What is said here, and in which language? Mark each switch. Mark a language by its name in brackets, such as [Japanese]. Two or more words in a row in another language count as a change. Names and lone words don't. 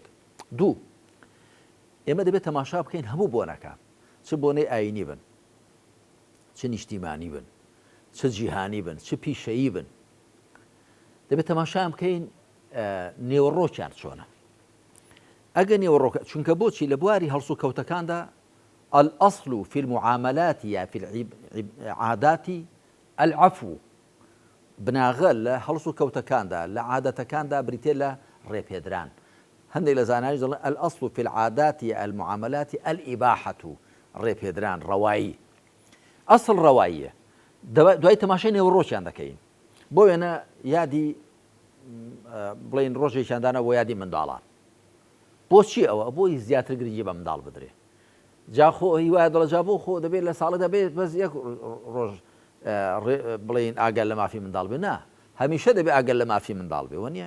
[Central Kurdish] دوو، ئێمە دەبێت تەماشا بکەین هەموو بۆنەکان چ بۆنەی ئاینی بن، چ نیشتیمانی بن، چ جیهانی بن، چ پیشەیی بن، دەبێت تەماشا بکەین نێوەڕۆکیان چۆنە. ئەگە نێوەڕۆکە چونکە بۆچی لە بواری هەڵسو کەوتەکاندا [Arabic] الأصل في المعاملات یا في العادات العفو [Central Kurdish] بناغە لە هەڵسو کەوتەکاندا لە عادەتەکاندا بریتێ لە ڕێپێدران. هەندێک لە زانایش دەڵێن [Arabic] الأصل في العادات المعاملات الإباحة [Central Kurdish] ڕێپێدران ڕەوایی. ئەسڵ ڕەواییە. دوای تەماشای نێوەڕۆکیان دەکەین. بۆ وێنە یادی بڵین ڕۆژێکیاندانە بۆ یادی منداڵان. بۆچی ئەوە؟ بۆی زیاتر گرنگی بە منداڵ بدرێ. جا خۆ هیوایە دڵە جا بۆ خۆ دەبێت لە ساڵە دەبێت بەس یەک ڕۆژ بڵین ئاگەر لە مافی منداڵ بێ نا هەمیشە دەبێت ئاگەر لە مافی منداڵ بێ وەنیە.